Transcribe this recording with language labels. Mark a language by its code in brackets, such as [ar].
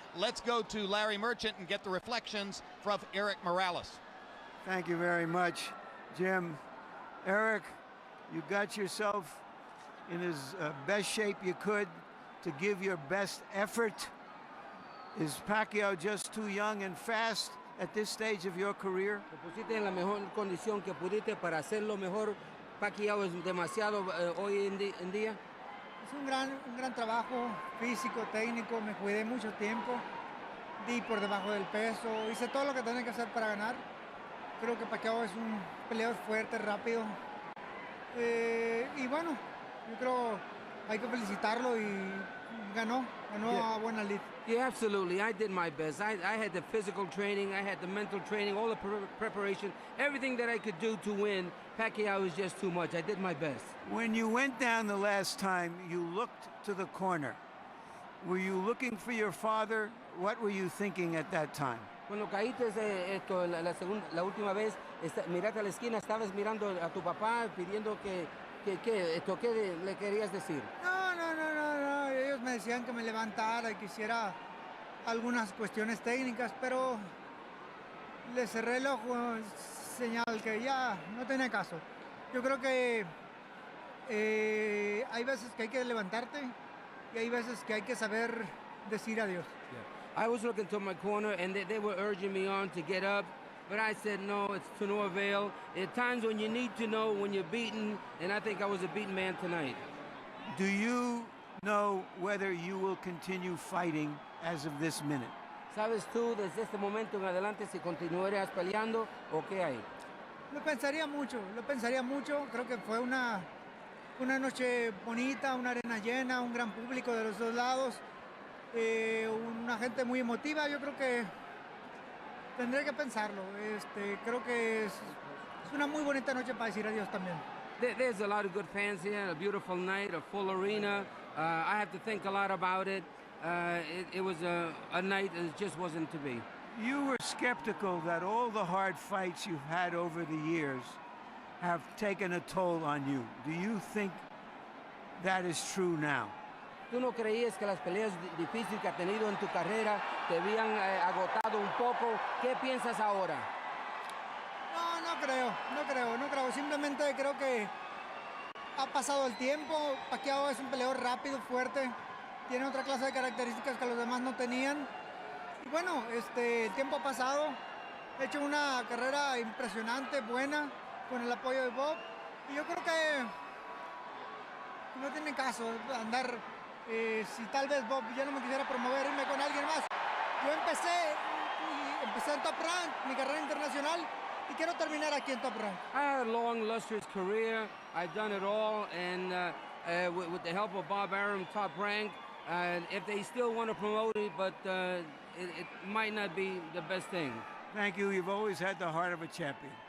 [en] Let's go to Larry Merchant and get the reflections from Erik Morales. Thank you very much, Jim. Erik, you got yourself in as best shape you could to give your best effort. Is Pacquiao just too young and fast at this stage of your career? [es] Te pusiste en la mejor condición que pudiste para hacerlo mejor. Pacquiao es demasiado hoy en día. Es un gran trabajo físico, técnico. Me cuidé mucho tiempo. Di por debajo del peso. Hice todo lo que tenía que hacer para ganar. Creo que Pacquiao es un peleador fuerte, rápido. Y bueno, yo creo hay que felicitarlo y ganó a buena lid. [en] Yeah, absolutely. I did my best. I had the physical training, I had the mental training, all the preparation, everything that I could do to win. Pacquiao was just too much. I did my best. When you went down the last time, you looked to the corner. Were you looking for your father? What were you thinking at that time? [es] Cuando caíste la última vez, miraste a la esquina, estabas mirando a tu papá pidiendo ¿qué le querías decir? No. Ellos me decían que me levantara y que hiciera algunas cuestiones técnicas, pero le cerré el ojo, señal que ya no tenía caso. Yo creo que hay veces que hay que levantarte y hay veces que hay que saber decir adiós. [en] Yeah. I was looking to my corner and they were urging me on to get up, but I said no, it's to no avail. At times when you need to know when you're beaten, and I think I was a beaten man tonight. Do you know whether you will continue fighting as of this minute? [es] ¿Sabes tú desde este momento en adelante si continuarías peleando o qué hay? Lo pensaría mucho. Creo que fue una noche bonita, una arena llena, un gran público de los dos lados, una gente muy emotiva. Yo creo que tendré que pensarlo. Creo que es una muy bonita noche para decir adiós también. [en] There's a lot of good fans here, a beautiful night, a full arena. I have to think a lot about it. It was a night that just wasn't to be. You were skeptical that all the hard fights you've had over the years have taken a toll on you. Do you think that is true now? [es] ¿Tú no creías que las peleas difíciles que has tenido en tu carrera te habían agotado un poco? ¿Qué piensas ahora? No creo. Simplemente creo que ha pasado el tiempo. Pacquiao es un peleador rápido, fuerte. Tiene otra clase de características que los demás no tenían. Y bueno, el tiempo ha pasado. He hecho una carrera impresionante, buena, con el apoyo de Bob. Y yo creo que no tiene caso andar, si tal vez Bob ya no me quisiera promover, irme con alguien más. Yo empecé en Top Rank, mi carrera internacional, y quiero terminar aquí en Top Rank. [en] I had a long, lustrous career. I've done it all, and with the help of Bob Arum, Top Rank, if they still want to promote it, but it might not be the best thing. Thank you. You've always had the heart of a champion.